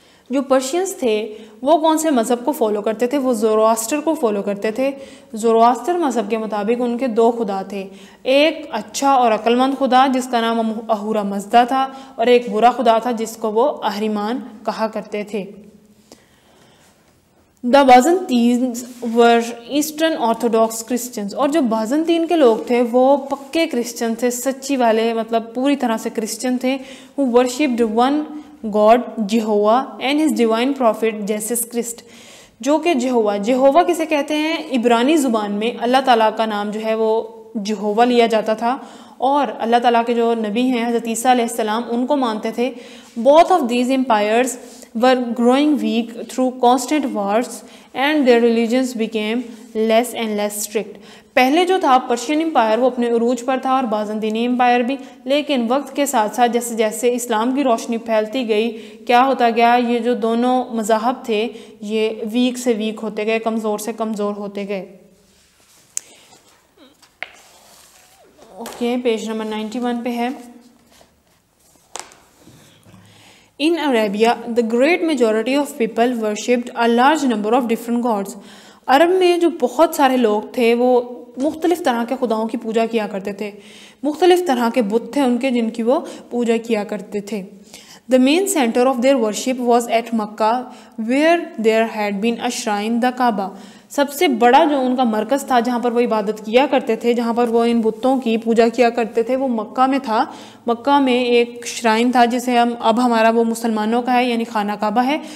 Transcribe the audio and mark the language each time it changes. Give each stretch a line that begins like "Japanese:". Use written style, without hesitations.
Urdu: جو پرشینز تھے وہ کون سے مذہب کو فالو کرتے تھے؟ وہ زورواسٹر کو فالو کرتے تھے. زورواسٹر مذہب کے مطابق ان کے دو خدا تھے، ایک اچھا اور عقلمند خدا جس کا نام اہورا مزدا تھا، اور ایک برا خدا تھا جس کو وہ اہریمان کہا کرتے تھے.
English: The Byzantines were Eastern Orthodox Christians.
Urdu: اور جو بازنطین کے لوگ تھے وہ پکے کرسچن تھے، سچی والے، مطلب پوری طرح سے کرسچن تھے.
English: Who worshipped one God, Jehovah, and his divine prophet Jesus Christ.
Urdu: جو کہ جہووا کسے کہتے ہیں؟ عبرانی زبان میں اللہ تعالیٰ کا نام جو ہے وہ جہووا لیا جاتا تھا، اور اللہ تعالیٰ کے جو نبی ہیں حضرت عیسیٰ علیہ السلام ان کو مانتے تھے.
English: Both of these empires were growing weak through constant wars and their religions became less and less strict.
Urdu: پہلے جو تھا پرشین امپائر وہ اپنے عروج پر تھا، اور بازنطینی امپائر بھی، لیکن وقت کے ساتھ ساتھ جیسے جیسے اسلام کی روشنی پھیلتی گئی کیا ہوتا گیا؟ یہ جو دونوں مذاہب تھے یہ ویک سے ویک ہوتے گئے، کمزور سے کمزور ہوتے گئے. اوکے، پیج نمبر 91 پہ ہے.
English: In Arabia, the great majority of people worshipped a large number of different gods.
Urdu: عرب میں جو بہت سارے لوگ تھے وہ مختلف طرح کے خداؤں کی پوجا کیا کرتے تھے، مختلف طرح کے بت تھے ان کے جن کی وہ پوجا کیا کرتے تھے.
English: The main center of their worship was at Makkah, where there had been a shrine, the Kaaba.
Urdu: سب سے بڑا جو ان کا مرکز تھا جہاں پر وہ عبادت کیا کرتے تھے، جہاں پر وہ ان بتوں کی پوجا کیا کرتے تھے، وہ مکہ میں تھا. مکہ میں ایک شرائن تھا جسے اب ہمارا وہ مسلمانوں کا ہے، یعنی خانہ کعبہ ہے.